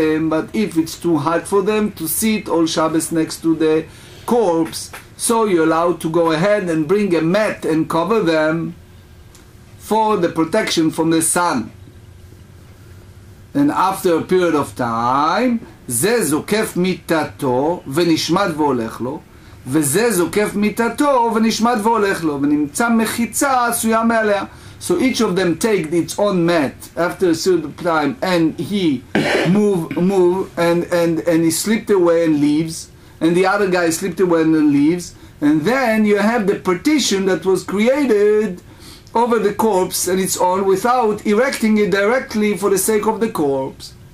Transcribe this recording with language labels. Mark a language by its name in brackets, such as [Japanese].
[English] But if it's too hot for them to sit all Shabbos next to the corpse, so you're allowed to go ahead and bring a mat and cover them for the protection from the sun. And after a period of time, [Hebrew] זה זוקף מיטתו ונשמט והולך לו, וזה זוקף מיטתו ונשמט והולך לו, ונמצא מחיצה עשויה מעליה. [English] So each of them take its own mat after a certain time, and he move and he slipped away and leaves, and the other guy slipped away and leaves, and then you have the partition that was created over the corpse and its own without erecting it directly for the sake of the corpse.